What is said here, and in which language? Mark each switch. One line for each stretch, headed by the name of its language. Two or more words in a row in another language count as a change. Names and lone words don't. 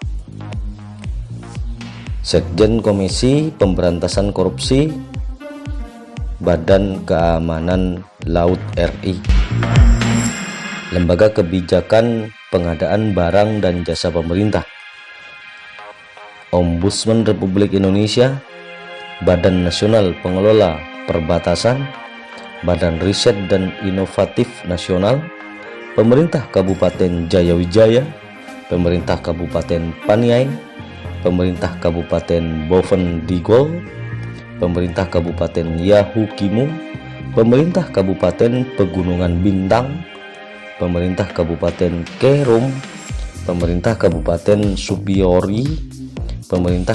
Indonesian: Sekjen Komisi Pemberantasan Korupsi, Badan Keamanan Laut RI, Lembaga Kebijakan pengadaan barang dan jasa pemerintah, Ombudsman Republik Indonesia, Badan Nasional Pengelola Perbatasan, Badan Riset dan Inovatif Nasional, Pemerintah Kabupaten Jayawijaya, Pemerintah Kabupaten Paniai, Pemerintah Kabupaten Bovendigol, Pemerintah Kabupaten Yahukimo, Pemerintah Kabupaten Pegunungan Bintang, Pemerintah Kabupaten Kerom, Pemerintah Kabupaten Supiori, Pemerintah